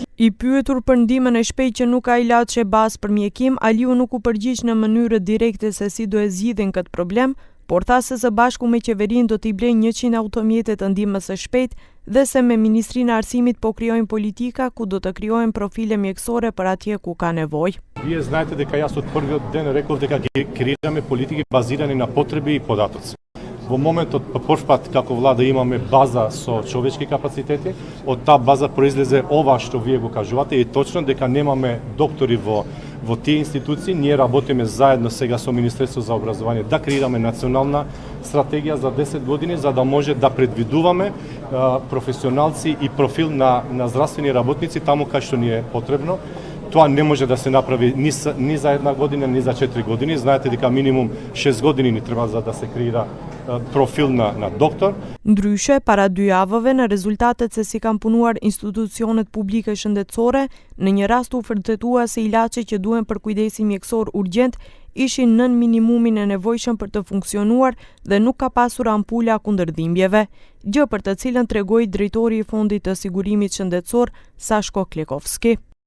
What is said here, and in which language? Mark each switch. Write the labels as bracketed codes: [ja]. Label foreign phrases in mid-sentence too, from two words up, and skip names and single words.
[sq] I pyetur për ndihmën e shpejtë që nuk ka ilaçe bazë për mjekim, Aliu nuk u përgjigj në mënyrë direkte se si do e zgjidhin këtë problem, por tha se së bashku me qeverinë do t'i blejnë 100 automjete të ndihmës së shpejtë dhe se me Ministrinë e Arsimit po krijojnë politika ku do të krijohen profile mjekësore për atje ku ka nevojë. [mk] Вие знаете дека јас од првиот ден реков дека ги креираме политики базирани на потреби и податоци. Во моментот по прв пат како влада имаме база со човечки капацитети, од таа база произлезе ова што вие го кажувате и точно дека немаме доктори во тие институции. Ние работиме заедно сега со Министерството за образование да креираме национална стратегија за 10 години за да може да предвидуваме професионалци и профил на здравствени работници таму кај што ни е потребно. Тоа не може да се направи ни за една година, ни за 4 години. Знаете дека минимум 6 години ни треба за да се креира профил на доктор. [sq] Ndryshe, para 2 javëve në rezultatet se si kanë punuar institucionet publike shëndetësore, në një rast u vërtetua se ilaçet që duhen për kujdesin mjekësor urgjent ishin nën minimumin e nevojshëm për të funksionuar dhe nuk ka pasur ampula kundër dhimbjeve, gjë për të cilën tregoi drejtori i Fondit të Sigurimit Shëndetësor Sashko Klekovski.